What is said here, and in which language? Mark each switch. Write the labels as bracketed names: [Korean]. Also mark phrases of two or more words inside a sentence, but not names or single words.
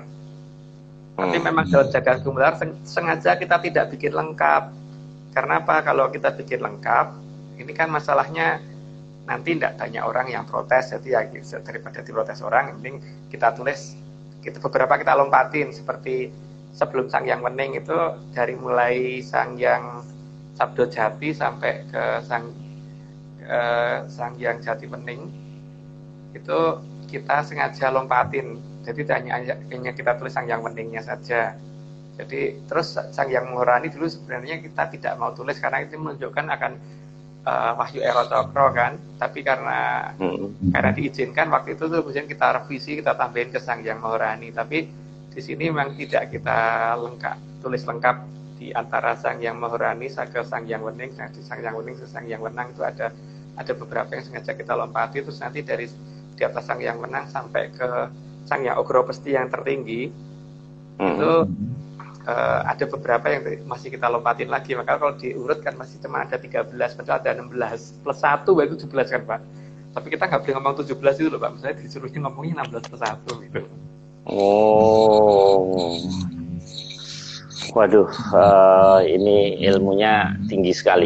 [Indonesian] Tapi memang dalam Jagat Gumelar sengaja kita tidak bikin lengkap. Karena apa? Kalau kita bikin lengkap, ini kan masalahnya nanti tidak banyak orang yang protes. Jadi ya daripada diprotes orang, yang penting kita tulis, beberapa kita lompatin. Seperti sebelum Sang Hyang Wening itu dari mulai Sang Hyang Sabdo Jati sampai ke Sang Hyang Jati Wening itu kita sengaja lompatin. Jadi hanya kita tulis Sang Hyang Weningnya saja. Jadi terus Sang Hyang Maharani dulu sebenarnya kita tidak mau tulis karena itu menunjukkan akan Wahyu Ero Cokro kan. Tapi karena diizinkan waktu itu tuh kemudian kita revisi, kita tambahin ke Sang Hyang Maharani. Tapi di sini memang tidak kita tulis lengkap di antara Sang Hyang Maharani ke Sang Hyang Wening. Nah, di Sang Hyang Wening ke Sang Hyang Wenang itu ada beberapa yang sengaja kita lompati. Terus nanti dari di atas Sang Hyang Wenang sampai ke Sang Hyang Ogro Pesti yang tertinggi itu ada beberapa yang masih kita lompatin lagi. Maka kalau diurut kan masih cuma ada 13, padahal ada 16+1 baru 17 kan Pak. Tapi kita nggak boleh ngomong 17 itu loh Pak. Misalnya disuruhnya ngomongnya 16+1 gitu. Oh, waduh, ini ilmunya tinggi sekali.